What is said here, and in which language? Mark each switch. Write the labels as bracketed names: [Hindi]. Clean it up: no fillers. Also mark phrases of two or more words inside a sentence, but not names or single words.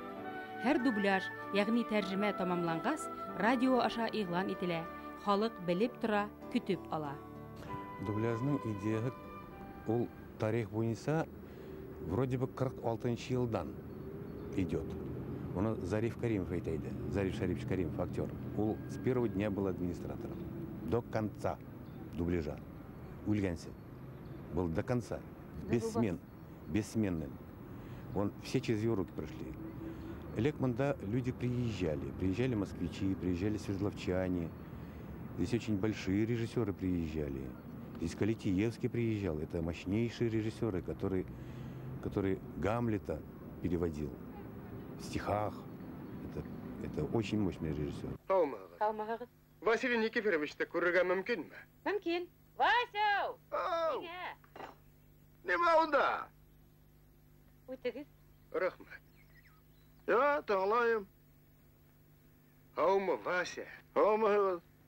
[Tatar] Һәр дубляж, ягъни тәрҗемә тамамлангас, радио аша игълан ителә, халык белеп тора, көтүп ала. Дубляжның идеясы ул тарих буенча [Russian] вроде бы [Tatar] 46 елдан идет. Оны Зариф Каримов әйтәйде. Зариф Шарипович Каримов, актер. [Russian] Ул с первого дня был администратором. До конца дубляжа. Үлгәнсе. Был до конца. Бессменным. Все через его руки прошли. Лекманда люди приезжали. Приезжали москвичи, приезжали свердловчане. Здесь очень большие режиссеры приезжали. Здесь Калитиевский приезжал. Это мощнейшие режиссеры, который Гамлета переводил в стихах. Это очень мощный режиссер. [Tatar] Калмагыз. Василий Никифоровичты күрергә мөмкинме? Мөмкин. Вася! Неме онда? Үтегез. Рәхмәт. Я, тыңлайым. Һаумы, Вася? Һаумы.